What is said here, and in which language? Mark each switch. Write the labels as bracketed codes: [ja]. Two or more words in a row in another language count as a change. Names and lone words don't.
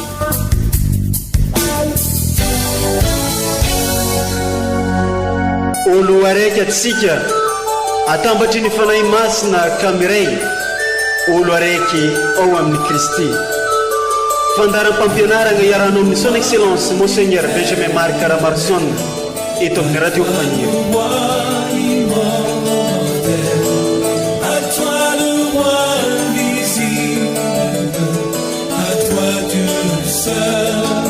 [mg] olo araiky atsika atambatry ny fanahy masina kamiray olo araiky ao amin'ny Kristy. Fandaram-pampianarana iarano amin'ny [fr] son excellence Monseigneur [mg] Benjamin Marc Caramarson eto amin'ny radio Faniro. [fr] À toi le roi invisible, à toi Dieu seul.